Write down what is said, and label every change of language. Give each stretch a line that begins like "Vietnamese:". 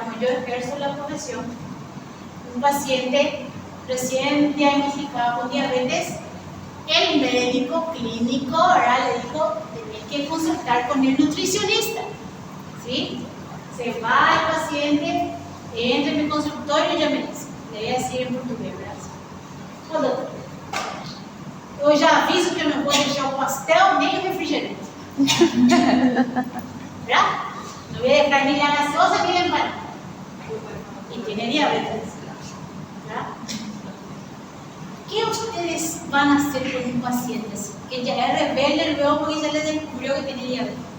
Spanish: Como yo ejerzo la profesión, un paciente recién diagnosticado con diabetes, el clínico, ¿verdad? Le dijo, tenés que consultar con el nutricionista, ¿sí? Se va el paciente, entra en mi consultorio y ya me dice, le voy a decir en portugués, ¿verdad?
Portuguese: Ô, doutor, eu já aviso que eu não vou deixar o pastel nem o refrigerante.
Spanish: ¿Verdad? No voy a dejar ni la gaseosa ni la empanada. Y tiene diabetes. ¿Verdad? ¿Qué ustedes van a hacer con un paciente así? Que ya es rebelde luego porque ya le descubrió que tiene diabetes.